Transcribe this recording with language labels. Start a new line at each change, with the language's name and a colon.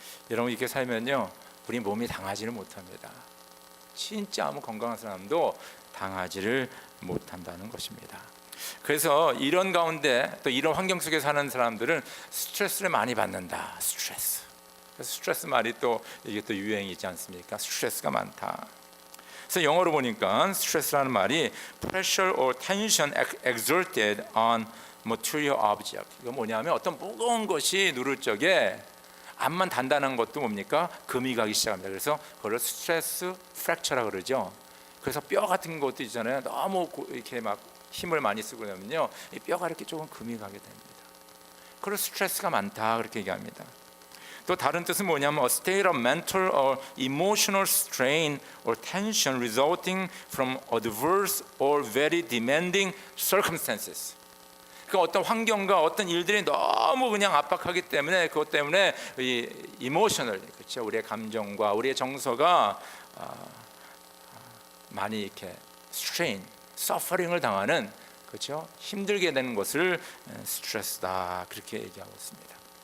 Korean: 여러분, 이렇게 살면요, 우리 몸이 당하지를 못합니다. 진짜 아무 건강한 사람도 당하지를 못한다는 것입니다. 그래서 이런 가운데, 또 이런 환경 속에 사는 사람들은 스트레스를 많이 받는다. 스트레스 말이 또 이게 또 유행이 있지 않습니까? 스트레스가 많다. 그래서 영어로 보니까 스트레스라는 말이
English: pressure or tension exerted on material object.
Korean: 이거 뭐냐면 어떤 무거운 것이 누를 적에 암만 단단한 것도 뭡니까? 금이 가기 시작합니다. 그래서 그걸 스트레스 프랙처라고 그러죠. 그래서 뼈 같은 것도 있잖아요. 너무 이렇게 막 힘을 많이 쓰고 나면요, 이 뼈가 이렇게 조금 금이 가게 됩니다. 그걸 스트레스가 많다, 그렇게 얘기합니다. 또 다른 뜻은 뭐냐면
English: a state of mental or emotional strain or tension resulting from adverse or very demanding circumstances.
Korean: 그러니까 어떤 환경과 어떤 일들이 너무 그냥 압박하기 때문에, 그것 때문에 이 이모셔널, 그렇죠, 우리의 감정과 우리의 정서가 많이 이렇게 스트레인, 서퍼링을 당하는, 그렇죠, 힘들게 되는 것을 스트레스다, 그렇게 얘기하고 있습니다.